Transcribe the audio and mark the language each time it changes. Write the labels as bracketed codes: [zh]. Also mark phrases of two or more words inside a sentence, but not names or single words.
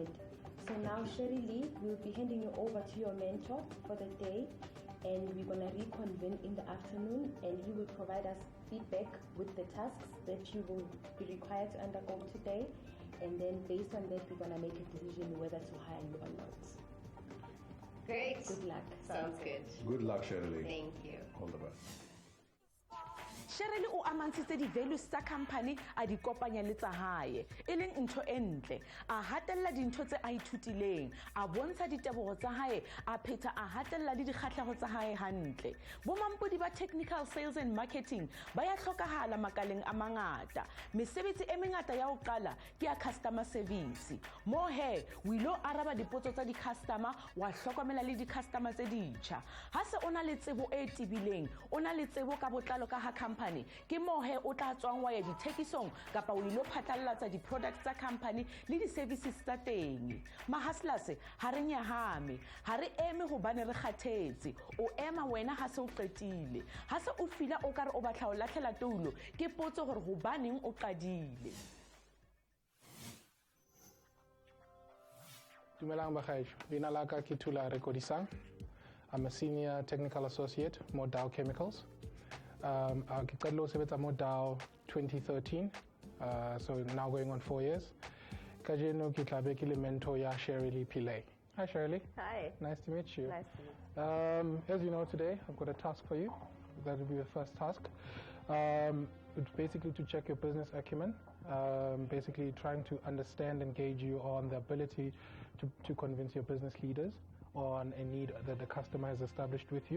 [en] So now, Sherilee, we'll be handing you over to your mentor for the day, and we're going to reconvene in the afternoon, and he will provide us feedback with the tasks that you will be required to undergo today, and then based on that, we're going to make a decision whether to hire you or not. Great. Good luck. Sounds good. Good luck, Sherilee. Thank you. All the best. [st] Sherilee o amantshitse di-values tsa company a di kopanya le tsa hae e leng ntho e ntle, a hatella dintho tse a ithutileng, a bontsha ditebogo tsa hae, a phetha a hatella le dikgatlhego tsa hae hantle. Bomampodi ba [en] technical sales and marketing [st] ba ya hlokahala makaleng a mangata. Mesebetsi e mengata ya ho qala ke ya [en] customer service. [st] Mo he o ilo araba dipotso tsa di-customer, wa hlokomela le di-customer tse ditjha. Ha se o na le tsebo e tibileng, o na le tsebo ka botlalo ka ha company, ke mo he o tla tswang wa ya dithekisong kapa o ilo phatlalatsa di-products tsa company le di-services tsa teng. Mahustlers ha re nyahame, ha re eme hobane re kgathetse, o ema wena ha se o qetile. Ha se o fila o ka re o batla ho lahlela toulo, ke potso hore hobaneng o qadile. Dumelang bagaetsho, leina la ka ke Thula Rekodisang. [en] I'm a senior technical associate mo DOW Chemicals. [st] Ke qadile ho sebetsa mo DOW 2013, [en] so now going on 4 years. [st] Kajeno ke tla be ke le mentor ya Sherilee Pillay. [en] Hi Sherilee. Hi. Nice to meet you. Nice to meet you. As you know, today I've got a task for you. That will be the first task. It's basically to check your business acumen, basically trying to understand and gauge you on the ability to convince your business leaders on a need that the customer has established with you.